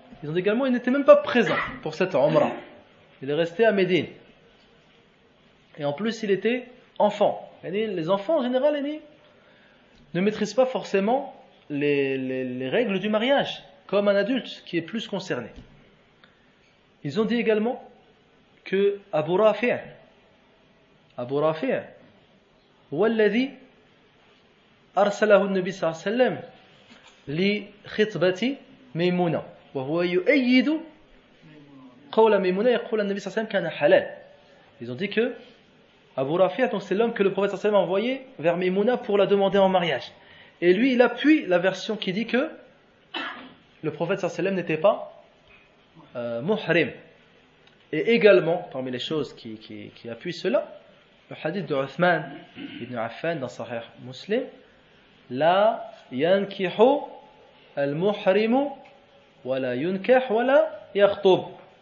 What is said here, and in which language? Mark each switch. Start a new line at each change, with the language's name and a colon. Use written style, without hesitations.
French: Ils ont dit également qu'il n'était même pas présent pour cette umrah. Il est resté à Médine. Et en plus, il était enfant. Les enfants en général ne maîtrisent pas forcément les règles du mariage, comme un adulte qui est plus concerné. Ils ont dit également que Abu Rafi'
Arabic: هو الذي أرسله النبي صلى الله عليه وسلم لخطبة ميمونة وهو يؤيد قول ميمونة يقول النبي صلى الله عليه وسلم كان حلال.
French: Ils ont dit que Abu Rafi' donc c'est l'homme que le prophète صلى الله عليه وسلم a envoyé vers Maimouna pour la demander en mariage. Et lui il appuie la version qui dit que le prophète صلى الله عليه وسلم n'était pas muhrim. Et également, parmi les choses qui appuient cela, le hadith de Uthman ibn Affan dans Sahih Muslim,
Arabic: La yankihu al-muhrimu wa la yunkah wa la yakhtub.